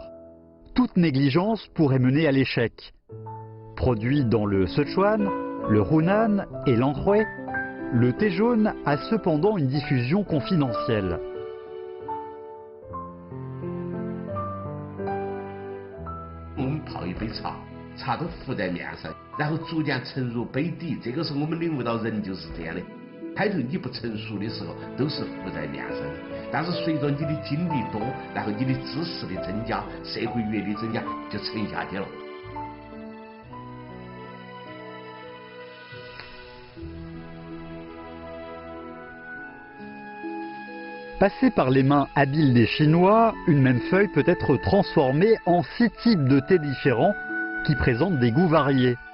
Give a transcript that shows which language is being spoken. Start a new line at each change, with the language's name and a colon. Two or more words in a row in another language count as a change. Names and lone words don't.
French: Toute négligence pourrait mener à l'échec. Produit dans le Sichuan, le Hunan et l'Anhui, le thé jaune a cependant une diffusion confidentielle.
Chinese: On 泡一杯茶，茶都浮在面上，然后逐渐沉入杯底。这个是我们领悟到人就是这样的。开头你不成熟的时候都是浮在面上的，但是随着你的经历多，然后你的知识的增加，社会阅历增加，就沉下去了。
French: Passée par les mains habiles des Chinois, une même feuille peut être transformée en 6 types de thé différents qui présentent des goûts variés.